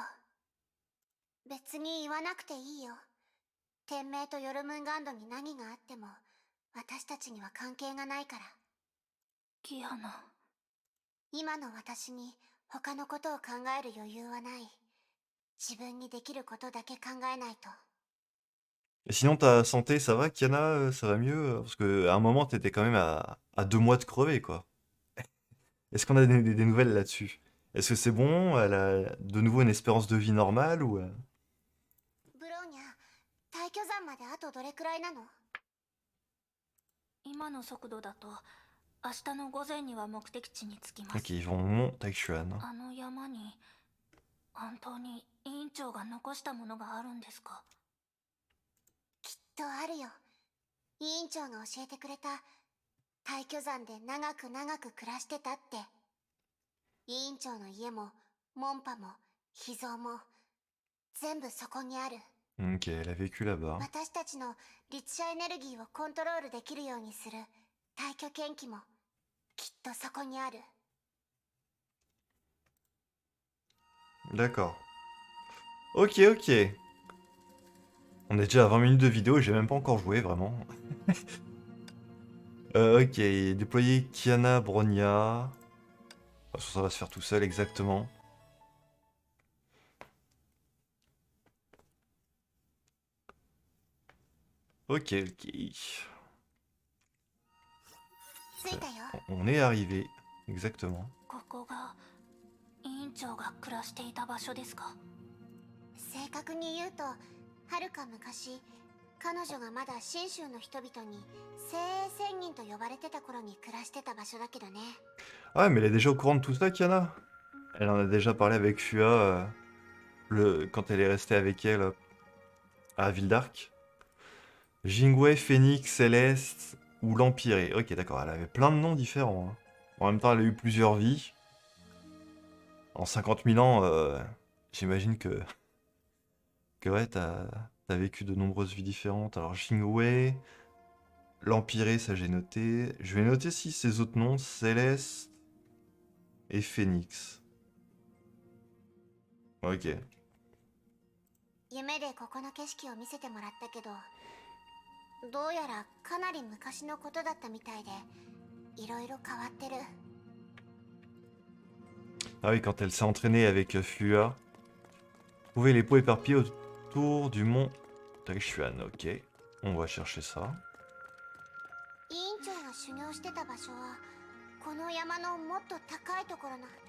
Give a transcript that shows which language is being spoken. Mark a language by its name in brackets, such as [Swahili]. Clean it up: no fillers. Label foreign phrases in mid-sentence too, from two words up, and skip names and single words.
[Japanese] 別に言わなくていいよ。天命とヨルムンガンドに何があっても、私たちには関係がないから。キアナ。今の私に他のことを考える余裕はない。自分にできることだけ考えないと。 [French] Et sinon, ta santé, ça va, Kiana? Ça va mieux? Parce qu'à un moment, t'étais quand même à 2 mois de crever, quoi. Est-ce qu'on a des nouvelles là-dessus? Est-ce que c'est bon? Elle a de nouveau une espérance de vie normale ou... [Japanese] ブローニャ、退去山まであとどれくらいなの？今の速度だと明日の午前には目的地に着きます。 [French] Ok, ils vont Mont Taixuan. [Japanese] あの山に本当に委員長が残したものがあるんですか？きっとあるよ。委員長が教えてくれた。退去山で長く長く暮らしてたって。委員長の家も、門派も、秘蔵も、全部そこにある。 [French] Ok, elle a vécu là-bas. [Japanese] 私たちの律者エネルギーをコントロールできるようにする退去研気も、きっとそこにある。 [French] D'accord. Ok, ok. On est déjà à 20 minutes de vidéo, j'ai même pas encore joué, vraiment. Ok, déployer Kiana, Bronia. Ça va se faire tout seul, exactement. Ok, ok. [Japanese] 着いたよ。 [French] On est arrivé, exactement. [Japanese] ここが委員長が暮らしていた場所ですか？正確に言うと、はるか昔、彼女がまだ信州の人々に精鋭仙人と呼ばれてた頃に暮らしてた場所だけどね。 [French] Ah, mais elle est déjà au courant de tout ça, Kiana? Elle en a déjà parlé avec Fua quand elle est restée avec elle à Vildark. Jingwei, Phoenix, Céleste ou l'Empiré. Ok, d'accord, elle avait plein de noms différents, hein. En même temps, elle a eu plusieurs vies. En 50 000 ans, j'imagine que ouais, t'as vécu de nombreuses vies différentes. Alors, Jingwei, l'Empiré, ça j'ai noté. Je vais noter si ces autres noms, Céleste et Phoenix. Ok. [Japanese] 夢でここの景色を見せてもらったけど、どうやらかなり昔のことだったみたいで、いろいろ変わってる。 [French] Ah oui, quand elle s'est entraînée avec Fua. Trouvez les pots éparpillés autour du mont Taishuan. Ok, on va chercher ça. [Japanese] 委員長が修行してた場所はこの山のもっと高いところの。